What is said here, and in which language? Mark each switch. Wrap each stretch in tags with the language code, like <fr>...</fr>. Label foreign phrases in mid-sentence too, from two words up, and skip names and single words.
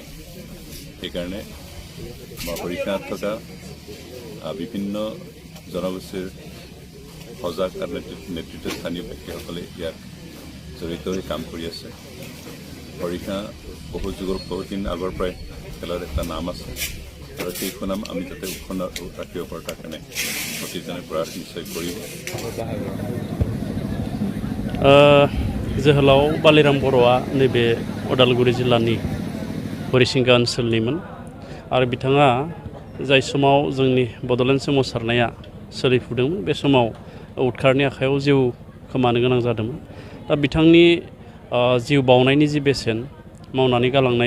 <as>সেইকাৰণে আমাৰ হৰিশাত থকা বিভিন্ন জনগোষ্ঠীৰ সজাগ আৰু নেতৃত্ব স্থানীয় ব্যক্তিসকলে ইয়াত জড়িত হৈ কাম কৰি আছে হৰিশা বহুদিন আগৰ পৰাই খেলৰ এটা নাম আছে আৰু সেই সুনাম আমি যাতে উক্ষণ ৰাখিব পাৰোঁ তাৰ কাৰণে প্ৰতিজনে প্ৰয়াস নিশ্চয় কৰিব</as> <brx>जोहोलाव बालिराम बर'आ नैबे उदालगुरि जिल्लानि हरिसिंगा ओनसोलनिमोन आरो बिथाङा जाय समाव जोंनि बड'लेण्ड सोमावसारनाया सोलिफुदोंमोन बे समाव उदखारनि आखायाव जिउ खोमानो गोनां जादोंमोन दा बिथांनि जिउ बावनायनि जि बेसेन मावनानै गालांनाय</brx>